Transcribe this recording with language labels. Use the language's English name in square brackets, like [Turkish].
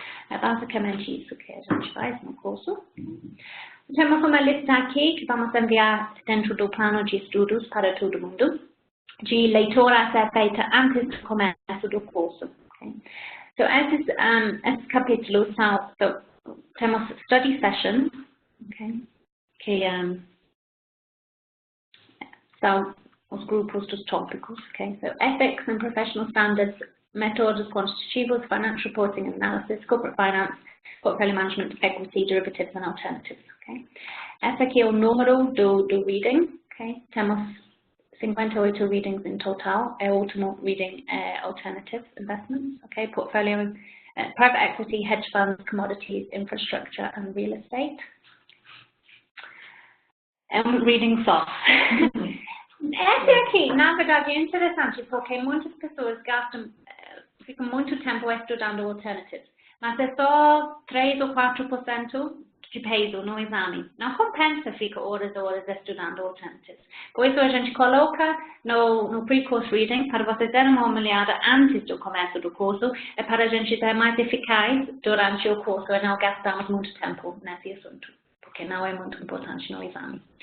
[Portuguese] É basicamente isso que a gente faz no curso. Temos uma lista aqui que vamos enviar dentro do plano de estudos para todo mundo, de leitura a ser feita antes do começo do curso. Okay? So, esses capítulos são, temos study sessions, okay? Que são os grupos dos tópicos, ok? [English] So, ethics and professional standards, [Portuguese] métodos quantitativos, [English] financial reporting and analysis, corporate finance, portfolio management, equity, derivatives and alternatives, ok? [Portuguese] Esse aqui é o número do reading, ok? Temos 58 readings em total. É o último reading alternatives investments, ok? [English] Portfolio, private equity, hedge funds, commodities, infrastructure and real estate. [Portuguese] É um reading só. Esse aqui, na verdade, é interessante porque muitas pessoas ficam muito tempo estudando alternatives, mas é só 3 ou 4% de peso no exame. Não compensa ficar horas e horas estudando alternatives. Por isso a gente coloca no pre-course reading para vocês darem uma olhada antes do começo do curso, é para a gente ser mais eficaz durante o curso e não gastarmos muito tempo nesse assunto, porque não é muito importante no exame.